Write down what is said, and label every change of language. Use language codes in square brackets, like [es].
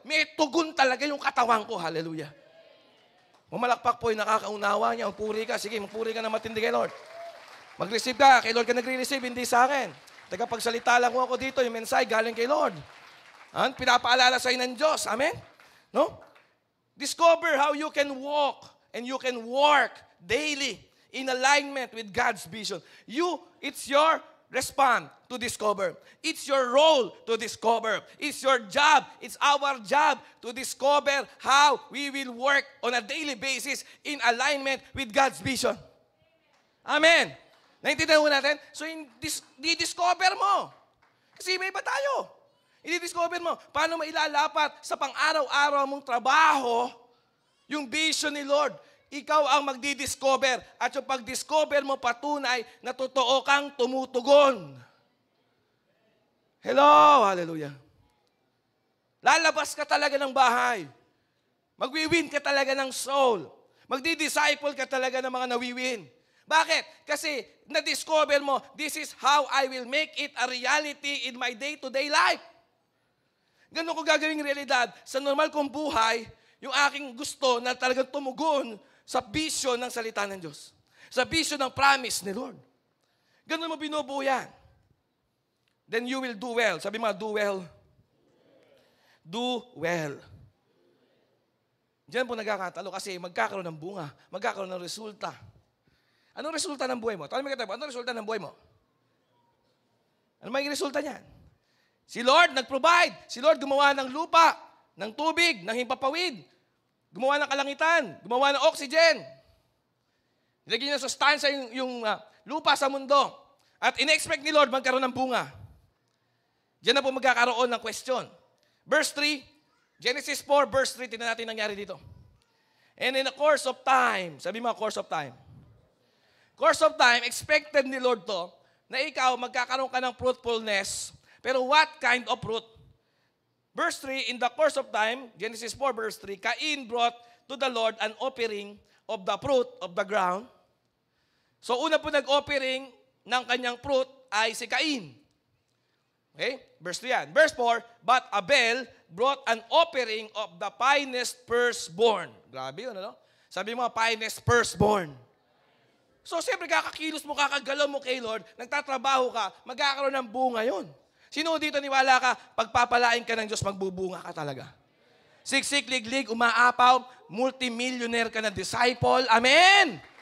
[tl] May tugon talaga yung katawan ko. Hallelujah. Pumalakpak po yung nakakaunawa niya. Magpuri ka. Sige, magpuri ka na matindi kay Lord. Mag-receive ka. Kay Lord ka nagre-receive, hindi sa akin. Tagapagsalita lang ko dito, yung mensahe galing kay Lord. Pinapaalala sa'yo ng Diyos. Amen? No? [en] Discover how you can walk and you can work daily in alignment with God's vision. It's your response to discover. It's your role to discover. It's your job. It's our job to discover how we will work on a daily basis in alignment with God's vision. [tl] Amen. Naintindihan mo natin? So, di-discover mo. Kasi may iba tayo. I-discover mo, paano mailalapat sa pang-araw-araw mong trabaho yung vision ni Lord. Ikaw ang magdi-discover. At yung pag-discover mo, patunay na totoo kang tumutugon. Hello! Hallelujah. Lalabas ka talaga ng bahay. Magwi-win ka talaga ng soul. Magdi-disciple ka talaga ng mga nawiwin. Bakit? Kasi na-discover mo, [en] this is how I will make it a reality in my day-to-day life. [tl] Ganun ko gagawing realidad sa normal kong buhay, yung aking gusto na talagang tumugon sa vision ng salita ng Diyos. Sa vision ng promise ni Lord. Ganun mo binubuo yan. [en] Then you will do well. [tl] Sabi mo, do well. Do well. Diyan po nagkakatalo kasi magkakaroon ng bunga, magkakaroon ng resulta. Anong resulta ng buhay mo? Tanong mo kita, anong resulta ng buhay mo? Ano magiging resulta niyan? Si Lord nag-provide. Si Lord gumawa ng lupa, ng tubig, ng himpapawid. Gumawa ng kalangitan. Gumawa ng oxygen. Nilagyan niya sa sustansya yung lupa sa mundo. At in-expect ni Lord magkaroon ng bunga. Diyan na po magkakaroon ng question. Verse 3, Genesis 4, verse 3, tingnan natin nangyari dito. [en] And in the course of time, [tl] sabi mo, [en] course of time. Course of time, [tl] expected ni Lord to, na ikaw magkakaroon ka ng fruitfulness. [en] Pero what kind of fruit? Verse 3, in the course of time, Genesis 4 verse 3, Cain brought to the Lord an offering of the fruit of the ground. [tl] So una po nag-offering ng kanyang fruit ay si Cain. Okay? Verse 3 yan. [en] Verse 4, but Abel brought an offering of the finest firstborn. [tl] Grabe yun, ano? Sabi mo, finest firstborn. So siyempre kakakilos mo, kakagalaw mo kay Lord, nagtatrabaho ka, magkakaroon ng bunga yun. Sino dito niwala ka, pagpapalain ka ng Diyos, magbubunga ka talaga. Siksik, liglig, umaapaw, multimillionaire ka na disciple. Amen!